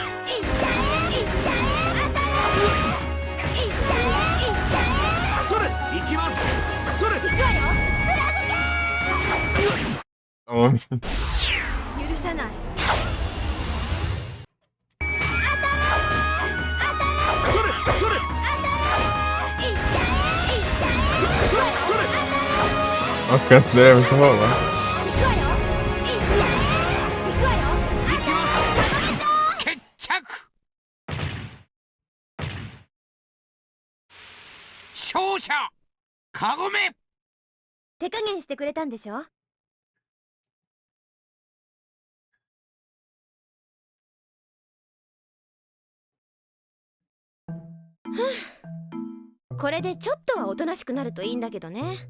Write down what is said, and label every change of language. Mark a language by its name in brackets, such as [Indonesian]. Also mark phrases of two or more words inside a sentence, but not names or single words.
[Japanese] それ行きます。それ行くわよ。 [Portuguese] Homem. [Japanese] 許さない。それ [Portuguese] O alcance dele é muito rolado. [Japanese] 決着。勝者カゴメ。手加減してくれたんでしょ。これでちょっとはおとなしくなるといいんだけどね。